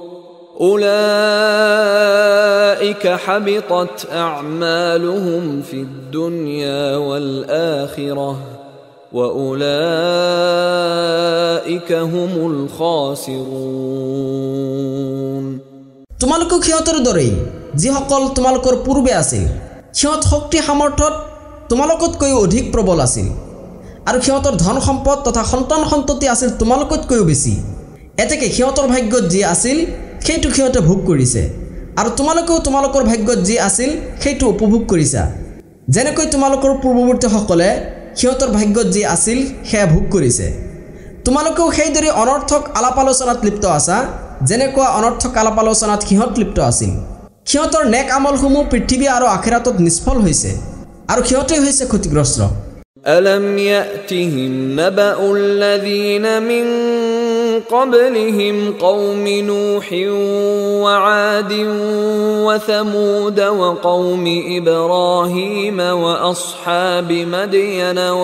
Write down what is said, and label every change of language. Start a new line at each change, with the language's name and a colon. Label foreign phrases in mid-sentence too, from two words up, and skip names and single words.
Arabic: أولئك حبطت أعمالهم في الدنيا والآخرة وأولئك هم الخاسرون
Assamese: তোমালোকক সিহঁতৰ দৰেই যিসকল তোমালোকৰ পূৰ্বে আছিল সিহঁত শক্তি সামৰ্থত তোমালোকতকৈ অধিক প্ৰবল আছিল আৰু সিহঁতৰ ধন সম্পদ তথা সন্তান সন্ততি আছিল তোমালোকতকৈও বেছি এতেকে সিহঁতৰ ভাগ্যত যি আছিল সেইটো সিহঁতে ভোগ কৰিছে আৰু তোমালোকেও তোমালোকৰ ভাগ্যত যি আছিল সেইটো উপভোগ কৰিছা যেনেকৈ তোমালোকৰ পূৰ্বৱৰ্তীসকলে সিহঁতৰ ভাগ্যত যি আছিল সেয়া ভোগ কৰিছে তোমালোকেও সেইদৰে অনৰ্থক আলাপ আলোচনাত লিপ্ত আছা যেনেকুৱা অনৰ্থক আলাপ আলোচনাত সিহঁত লিপ্ত আছিল সিহঁতৰ নেক আমলসমূহ পৃথিৱী আৰু আখিৰাতত নিষ্ফল হৈছে আৰু সিহঁতে হৈছে ক্ষতিগ্ৰস্ত
Arabic: ألم يأتهم نبأ الذين من قبلهم قوم نوح وعاد وثمود وقوم إبراهيم وأصحاب مدين